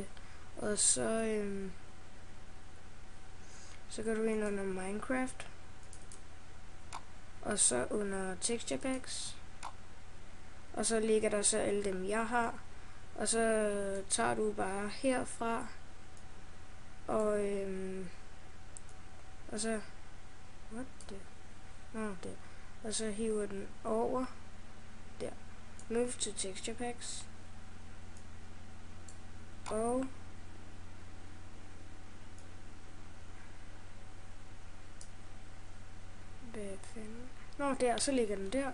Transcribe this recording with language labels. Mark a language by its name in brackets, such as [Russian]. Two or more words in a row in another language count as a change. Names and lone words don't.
[Danish] Og så går du ind under Minecraft. Og så under [English] texture packs. [Danish] Og så ligger der så alle dem jeg har. Og så tager du bare herfra. Og så [English] what the? [Danish] Der. Og så hiver den over der. [English] Move to texture packs. [Danish] Og hvad fanden? Der, så ligger den der.